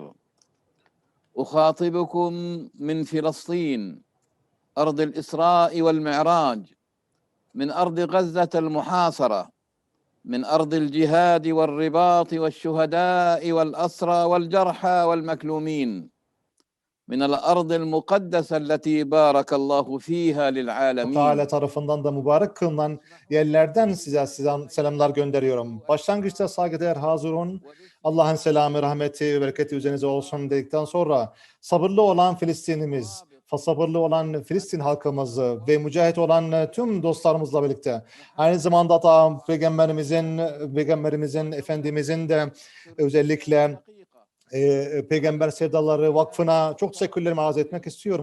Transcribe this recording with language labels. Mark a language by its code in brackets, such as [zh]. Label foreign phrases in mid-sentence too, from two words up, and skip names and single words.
[ar] أخاطبكم من فلسطين أرض الإسراء والمعراج، من أرض غزة المحاصرة، من أرض الجهاد والرباط والشهداء والأسرى والجرحى والمكلومين، من الأرض المقدسة التي بارك الله فيها للعالمين. [tr] Teala tarafından da mübarek kılınan yerlerden size selamlar gönderiyorum. Başlangıçta saygıdeğer Hazirun, Allah'ın selamı, rahmeti ve bereketi üzerinize olsun dedikten sonra sabırlı olan Filistinimiz, sabırlı olan Filistin halkımızı ve mücahit olan tüm dostlarımızla birlikte aynı zamanda da Peygamberimizin, Efendimizin de özellikle Peygamber Sevdaları Vakfı'na çok teşekkürlerimi arz etmek istiyorum.